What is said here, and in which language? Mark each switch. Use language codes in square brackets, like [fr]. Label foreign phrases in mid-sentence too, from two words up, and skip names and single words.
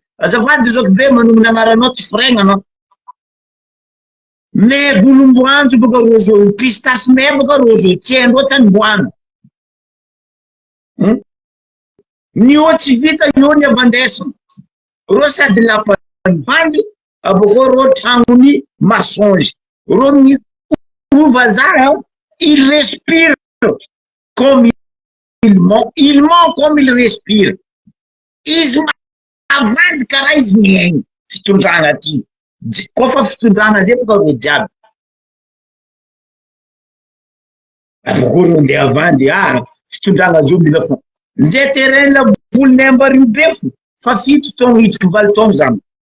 [mg] Azafady Zokibe manomina agnaranao tsy fragna anao. Mais volomboanjo baka rozo, pistache me baka rozo, tsy haindreo tany boana. Ny io tsy vita io ny avandesana. Ro sady lapany vandy, aboko ro tragnony marsonge. Ro ny vazaha, [fr] il respire comme il ment comme il respire. [mg] Izy mavandy karaha izy miaigny fitondrana ty. Kofa fitondrana zay boka ro jiaby. Aboko ro ndeha avandy, fitondrana zao mila fo. Nde terrain laboly ambarivo be fo. Fa fito taogno hitsiky valo taogno zany.